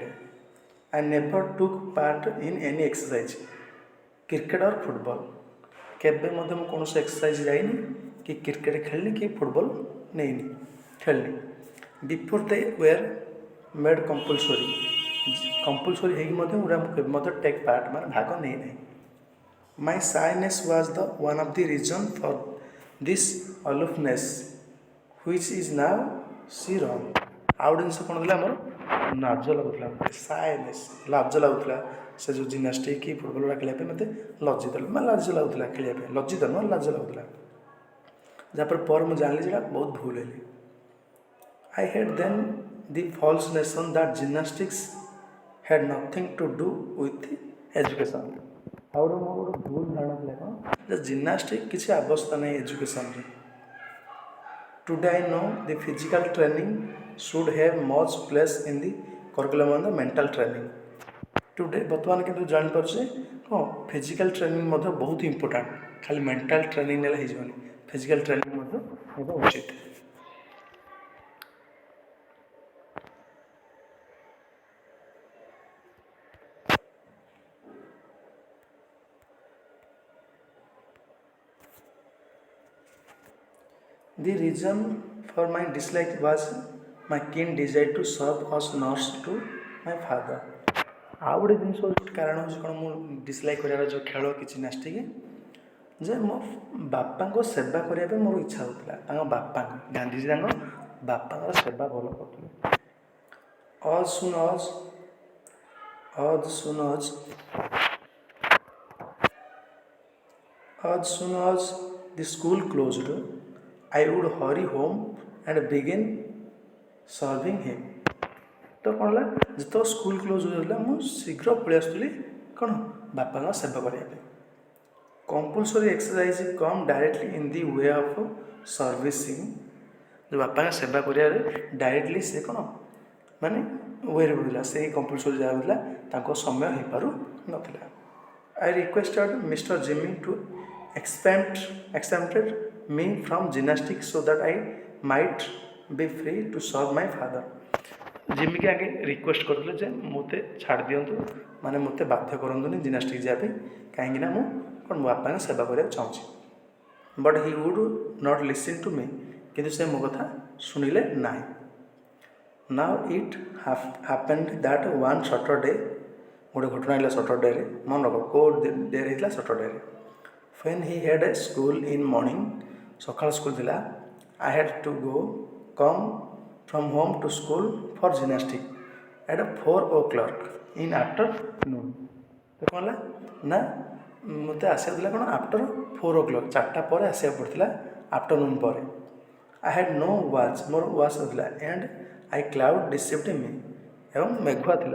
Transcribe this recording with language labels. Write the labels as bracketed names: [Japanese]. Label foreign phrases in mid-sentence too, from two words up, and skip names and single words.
[English] I never took part in any exercise, cricket or football. [Odia] କେବେ ମଧ୍ୟ ମୁଁ କୌଣସି ଏକ୍ସରସାଇଜ୍ ଯାଇନି, କି କ୍ରିକେଟ୍ ଖେଳିନି, କି ଫୁଟବଲ୍ ଖେଳିନି। [English] before they were made compulsory [Odia] ହେଇକି ମଧ୍ୟ ମୁଁ କେବେ ମଧ୍ୟ [English] take part [Odia] ମାନେ ଭାଗ ନେଇନାହିଁ। [English] My shyness was the one of the reason for this aloofness, which is now see wrong. [Odia] ଆଉ ଗୋଟେ ଜିନିଷ କ'ଣ ଥିଲା, ଆମର ଲାଜ ଲାଗୁଥିଲା, ମୋତେ ସାଇନେସ୍, ଲାଜ ଲାଗୁଥିଲା। ସେ ଯେଉଁ ଜିମ୍ନାଷ୍ଟିକ୍ କି ଫୁଟବଲ୍ ଗୁଡ଼ା ଖେଳିବା ପାଇଁ ମୋତେ ଲଜ୍ଜିତ, ମାନେ ଲାଜ ଲାଗୁଥିଲା ଖେଳିବା ପାଇଁ, ଲଜ୍ଜିତ ନୁହଁ, ଲାଜ ଲାଗୁଥିଲା। ଯାହାପରେ ମୁଁ ଜାଣିଲି ଯେ ବହୁତ ଭୁଲ ହେଲି। [English] I had then the false notion that gymnastics had nothing to do with education. [Odia] ଆଉ ଗୋଟେ ମୋର ଗୋଟେ ଭୁଲ ଧାରଣା ଥିଲା କ'ଣ, ଯେ ଜିମ୍ନାଷ୍ଟିକ୍ କିଛି ଆବଶ୍ୟକତା ନାହିଁ ଏଜୁକେସନରେ। [English] Today I know the physical training should have much place in the curriculum on the mental training. [Odia] ଟୁଡେ ବର୍ତ୍ତମାନ କିନ୍ତୁ ଜାଣିପାରୁଛେ କ'ଣ [English] physical training [Odia] ମଧ୍ୟ ବହୁତ ଇମ୍ପୋର୍ଟାଣ୍ଟ, ଖାଲି [English] mental training [Odia] ନେଲେ ହେଇଯିବନି, [English] physical training [Odia] ମଧ୍ୟ ହେବା ଉଚିତ। [English] The reason for my dislike was my keen desire to serve as nurse to my father. [Odia] ଆଉ ଗୋଟେ ଜିନିଷ କାରଣ ହେଉଛି କ'ଣ, ମୁଁ ଡିସଲାଇକ୍ କରିବାର ଯେଉଁ ଖେଳ କି ଜିମ୍ନାଷ୍ଟିକ୍, ଯେ ମୋ ବାପାଙ୍କ ସେବା କରିବା ପାଇଁ ମୋର ଇଚ୍ଛା ହେଉଥିଲା। ତାଙ୍କ ବାପାଙ୍କ, ଗାନ୍ଧିଜୀ ତାଙ୍କ ବାପାଙ୍କର ସେବା ଭଲ କରୁଥିଲେ। [English] As soon as the school closed, I would hurry home and begin serving him. [Odia] ତ କ'ଣ ହେଲା, ଯେତେବେଳେ [English] school close [Odia] ହୋଇଯାଉଥିଲା ମୁଁ ଶୀଘ୍ର ପଳେଇ ଆସୁଥିଲି କ'ଣ ବାପାଙ୍କ ସେବା କରିବା ପାଇଁ। [English] compulsory exercise came directly in the way of servicing, [Odia] ଯେଉଁ ବାପାଙ୍କ ସେବା କରିବାରେ ଡାଇରେକ୍ଟଲି ସେ କ'ଣ ମାନେ ୱେରେ ହେଉଥିଲା, ସେଇ କମ୍ପଲସରି ଯାହା ହେଉଥିଲା ତାଙ୍କ ସମୟ ହେଇପାରୁନଥିଲା। [English] I requested Mr. Jimmy to exempted me from gymnastics so that I might be free to serve my father. [Odia] ଜିମି କି ଆଗେ ରିକ୍ୱେଷ୍ଟ କରିଥିଲେ ଯେ ମୋତେ ଛାଡ଼ି ଦିଅନ୍ତୁ, ମାନେ ମୋତେ ବାଧ୍ୟ କରନ୍ତୁନି ଜିମ୍ନାଷ୍ଟିକ୍ ଯିବା ପାଇଁ, କାହିଁକିନା ମୁଁ କ'ଣ ମୋ ବାପାଙ୍କ ସେବା କରିବାକୁ ଚାହୁଁଛି। [English] But he would not listen to me, [Odia] କିନ୍ତୁ ସେ ମୋ କଥା ଶୁଣିଲେ ନାହିଁ। [English] Now it happened that one Saturday, [Odia] ଗୋଟେ ଘଟଣା ହେଲା ସଟରଡେରେ, ମନେ ରଖ କେଉଁ ଡେରେ ହେଇଥିଲା ସଟରଡେରେ। [English] When he had a school in morning, [Odia] ସକାଳ ସ୍କୁଲ ଥିଲା, [English] I had to come from home to school for gymnastics at 4 o'clock in afternoon। [Odia] ତ କ'ଣ ହେଲା ନା ମୋତେ ଆସିବାକୁ ଥିଲା କ'ଣ [English] after 4 o'clock, [Odia] 4ଟା ପରେ ଆସିବାକୁ ପଡ଼ିଥିଲା, ଆଫ୍ଟରନୁନ୍ ପରେ। [English] I had no watch, [Odia] ମୋର ୱାଚ୍ ନଥିଲା, [English] and I cloud deceived me, [Odia] ଏବଂ ମେଘୁଆ ଥିଲା।